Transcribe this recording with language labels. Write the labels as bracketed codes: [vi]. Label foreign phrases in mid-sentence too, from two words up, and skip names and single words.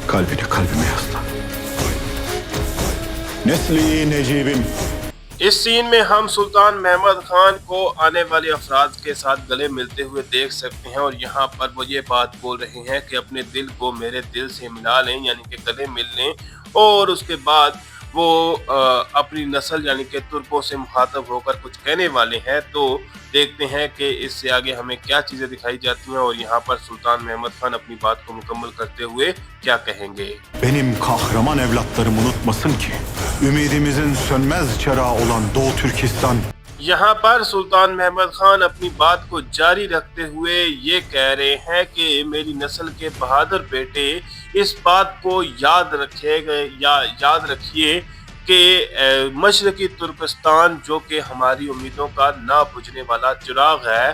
[ur] اس سین میں ہم سلطان محمد خان کو آنے والے افراد کے ساتھ گلے ملتے ہوئے دیکھ سکتے ہیں، اور یہاں پر وہ یہ بات بول رہے ہیں کہ اپنے دل کو میرے دل سے ملا لیں، یعنی کہ گلے مل لیں، اور اس کے بعد وہ اپنی نسل یعنی کہ ترکوں سے مخاطب ہو کر کچھ کہنے والے ہیں. تو دیکھتے ہیں کہ اس سے آگے ہمیں کیا چیزیں دکھائی جاتی ہیں اور یہاں پر سلطان محمد خان اپنی بات کو مکمل کرتے ہوئے کیا کہیں گے. [tr] Benim kahraman evlatlarım unutmasın ki ümidimizin sönmez çırağı olan Doğu Türkistan। [ur] یہاں پر سلطان محمد خان اپنی بات کو جاری رکھتے ہوئے یہ کہہ رہے ہیں کہ میری نسل کے بہادر بیٹے اس بات کو یاد رکھیے کہ مشرقی ترکستان جو کہ ہماری امیدوں کا نہ بجھنے والا چراغ ہے.